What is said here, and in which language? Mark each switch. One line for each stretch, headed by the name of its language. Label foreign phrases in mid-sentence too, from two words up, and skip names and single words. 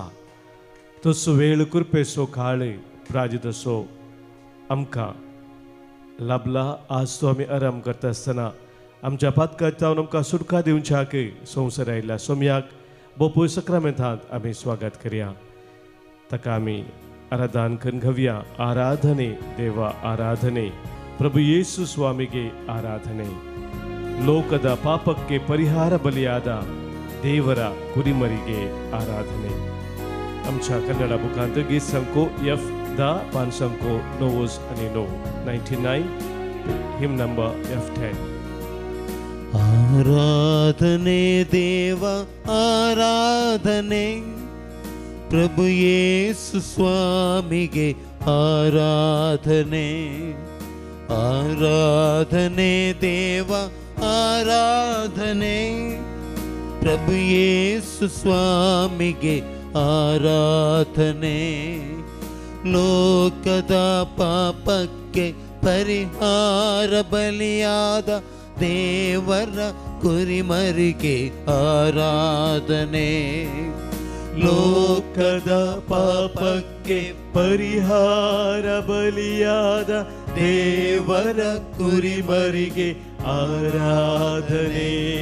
Konkani: तसो वेळ कृपेचो काळ प्राजितसो आमकां लाभला. आज तो आमी आराम करता आसतना आमच्या पातकांत आमकां सुटका दिवच्याक संवसार आयिल्ल्या सोम्याक बोपूय सक्रामेंतांत आमी स्वागत करया. ताका आमी आराधन करून घेवया.
Kannada: ಆರಾಧನೆ ದೇವಾ ಆರಾಧನೆ, ಪ್ರಭು ಯೇಸು ಸ್ವಾಮಿಗೆ ಆರಾಧನೆ. ಲೋಕದ ಪಾಪಕ್ಕೆ ಪರಿಹಾರ ಬಲಿಯಾದ ದೇವರ ಕುರಿಮರಿಗೆ ಆರಾಧನೆ.
Konkani: आमच्या कन्नड बुकांत गीत संको F10 5 9 आणि 99 हिम नंबर F10.
Kannada: ಆರಾಧನೆ ದೇವ ಆರಾಧನೆ, ಪ್ರಭು ಯೇಸು ಸ್ವಾಮಿಗೆ ಆರಾಧನೆ. ಆರಾಧನೆ ದೇವ ಆರಾಧನೆ, ಪ್ರಭು ಯೇಸು ಸ್ವಾಮಿಗೆ ಆರಾಧನೆ. ಲೋಕದ ಪಾಪಕ್ಕೆ ಪರಿಹಾರ ಬಲಿಯಾದ ದೇವರ ಕುರಿಮರಿಗೆ ಆರಾಧನೆ. ಲೋಕದ ಪಾಪಕ್ಕೆ ಪರಿಹಾರ ಬಲಿಯಾದ ದೇವರ ಕುರಿಮರಿಗೆ ಆರಾಧನೆ.